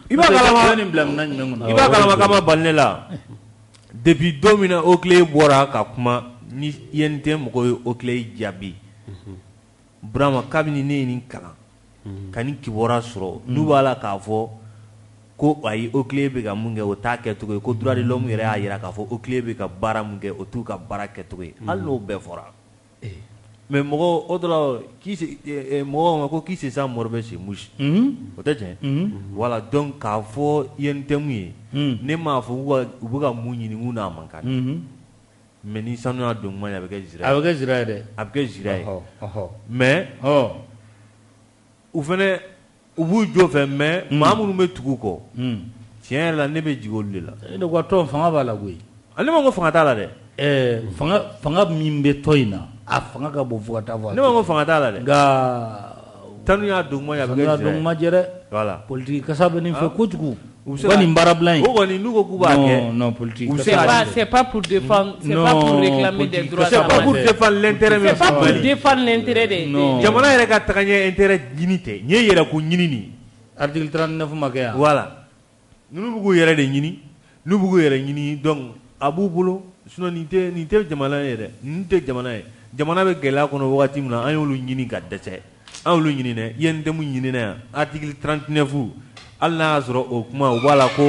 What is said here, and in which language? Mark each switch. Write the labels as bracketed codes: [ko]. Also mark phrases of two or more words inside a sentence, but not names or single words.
[bm] i b'a kalama k'a ma bali ne la depuis don min na Oklé bɔra ka kuma ni UNTM mɔgɔw ye Oklé jaabi Burama kabini ne ye nin kalan ka nin kibaruya sɔrɔ n'u b'a la k'a fɔ ko ayi Oklé bɛ ka mun kɛ o t'a kɛcogo ye ko [fr] droit de l'homme [bm] yɛrɛ y'a jira k'a fɔ Oklé bɛ ka baara mun kɛ o t'u ka baara kɛcogo ye hali n'o bɛɛ fɔra mais mɔgɔ o dɔ la mɔgɔw ma ko [fr] qui se sent mort chez mouche [bm] o tɛ tiɲɛ voilà donc k'a fɔ UNTM ye ne m'a fɔ u bɛ ka mun ɲini k'u n'a man kan mais ni sanu y'a don kuma ye a bɛ kɛ zira ye a bɛ kɛ zira ye dɛ a bɛ kɛ zira ye mais u fɛnɛ u b'u jɔ fɛ mais maa minnu bɛ tugu kɔ tiɲɛ yɛrɛ la ne bɛ jigin olu de la ne ko tɔn fanga b'a la koyi ale ma ko fanga t'a la dɛ fanga min bɛ tɔn in na a fanga ka bon fo ka taa fɔ ne ma ko fanga t'a la dɛ nka tanu y'a don kuma ye a bɛ kɛ zira ye don kuma jɛ dɛ voilà politique kasa bɛ nin fɛ kojugu u ka nin baarabila in o kɔni n'u ko k'u b'a kɛ [fr] non politique c'est pas pour défendre c'est pas pour réclamer des droits c'est pas pour défendre l'intérêt c'est pas pour défendre l'intérêt des [bm] jamana yɛrɛ ka tagaɲɛ intérêt ɲini tɛ nin ye yɛrɛ ko ɲini nin article 39 ma kɛ yan voilà ninnu b'u k'u yɛrɛ de ɲini n'u b'u k'u yɛrɛ ɲini donc a b'u bolo sinon nin tɛ jamana ye dɛ nin tɛ jamana ye jamana bɛ gɛlɛya kɔnɔ wagati min na an y'olu ɲini ka dɛsɛ an y'olu ɲini dɛ UNTM ɲini na yan article 39 hali n'a y'a sɔrɔ o kuma u b'a la ko